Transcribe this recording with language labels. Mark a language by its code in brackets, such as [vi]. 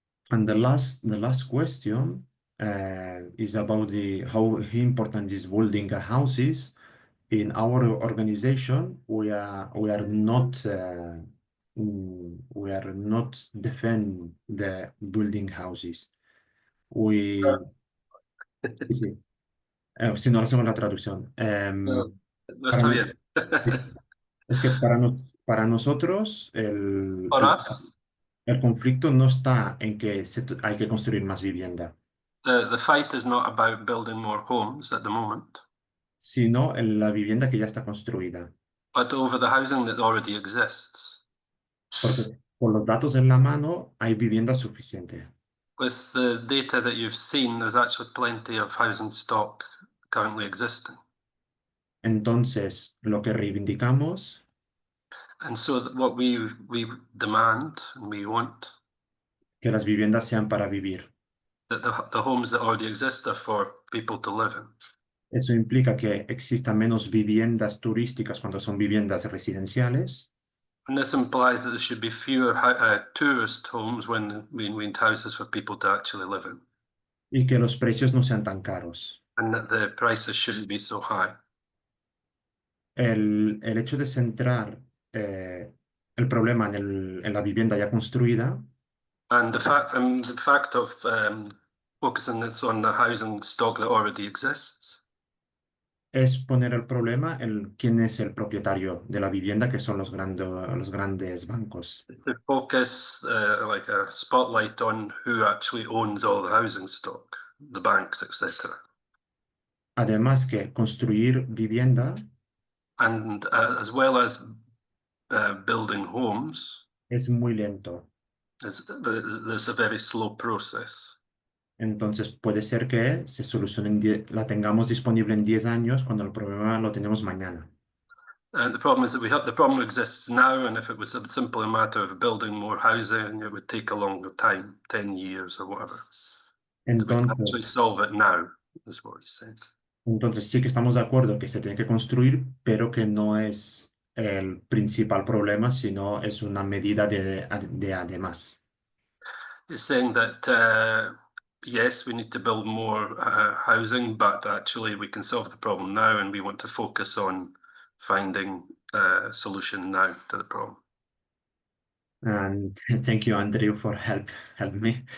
[en] And the last question is about how important is building a houses. In our organization, we are not defend the building houses. [es] We sí, si no hacemos la traducción. No Para está no- bien. es que para nosotros [en] For us, [es] el conflicto no está en que hay que construir más vivienda, [en] the fight is not about building more homes at the moment, [es] sino en la vivienda que ya está construida. [en] but over the housing that already exists. [es] Porque con los datos en la mano hay vivienda suficiente. [en] With the data that you've seen, there's actually plenty of housing stock currently existing. [es] Entonces, lo que reivindicamos [en] And so what we demand and we want, [es] que las viviendas sean para vivir. [en] that the homes that already exist are for people to live in. [es] Eso implica que existan menos viviendas turísticas cuando son viviendas residenciales [en] And this implies that there should be fewer tourist homes when we need houses for people to actually live in, [es] y que los precios no sean tan caros. [en] and that the prices shouldn't be so high. [es] El hecho de centrar el problema en la vivienda ya construida [en] And the fact of focusing this on the housing stock that already exists [es] es poner el problema en quién es el propietario de la vivienda, que son los grandes bancos. [en] to focus like a spotlight on who actually owns all the housing stock, the banks, etc. [es] Además que construir vivienda [en] And as well as building homes, [es] es muy lento. [en] there's a very slow process. [es] Entonces puede ser que se solucione la tengamos disponible en 10 años cuando el problema lo tenemos mañana. [en] The problem is that the problem exists now, and if it was a simple matter of building more housing, it would take a longer time, 10 years or whatever. We can actually [es] Entonces, [en] solve it now, is what he's saying. [es] entonces sí que estamos de acuerdo que se tiene que construir, pero que no es el principal problema, sino es una medida de además. [en] He's saying that yes, we need to build more housing, but actually we can solve the problem now, and we want to focus on finding a solution now to the problem. And thank you, Andrew, for help me.